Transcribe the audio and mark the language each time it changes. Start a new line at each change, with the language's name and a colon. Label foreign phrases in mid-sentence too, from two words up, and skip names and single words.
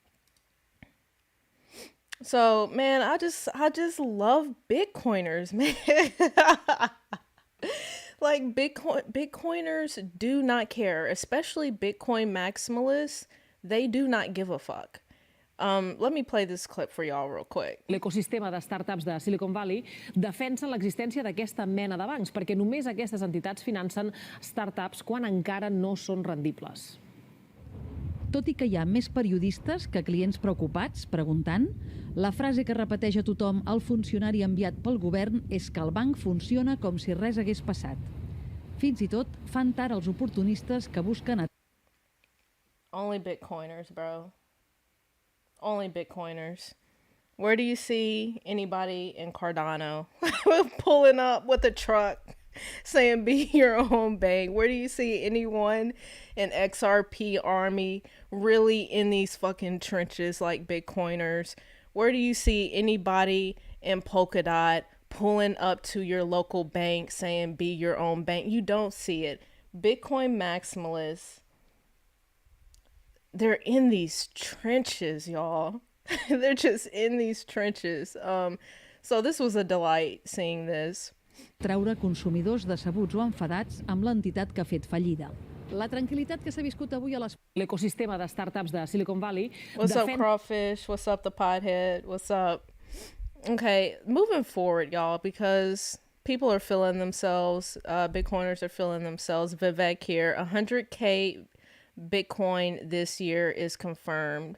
English: So man, I just love Bitcoiners, man. Like Bitcoiners do not care, especially Bitcoin maximalists. They do not give a fuck. Let me play this clip for y'all real quick.
Catalan: L'ecosistema de startups de Silicon Valley defensen l'existència d'aquesta mena de bancs perquè només aquestes entitats financen startups quan encara no són rendibles. Tot i que hi ha més periodistes que clients preocupats, preguntant, la frase que repeteix a tothom el funcionari enviat pel govern és que el banc funciona com si res hagués passat. Fins i tot fan tard els oportunistes que busquen...
English: Only Bitcoiners, bro. Only Bitcoiners. Where do you see anybody in Cardano pulling up with a truck saying be your own bank? Where do you see anyone in XRP army really in these fucking trenches like Bitcoiners? Where do you see anybody in Polkadot pulling up to your local bank saying be your own bank? You don't see it. Bitcoin maximalists, they're in these trenches, y'all. They're just in these trenches. So this was a delight seeing this.
Catalan: Traure consumidors decebuts o enfadats amb l'entitat que ha fet fallida. La tranquil·litat que s'ha viscut avui a les... L'ecosistema de startups de Silicon Valley...
English: What's up, Crawfish? What's up, the Pothead? What's up? Okay, moving forward, y'all, because people are feeling themselves. Bitcoiners are feeling themselves. Vivek here. 100K Bitcoin this year is confirmed.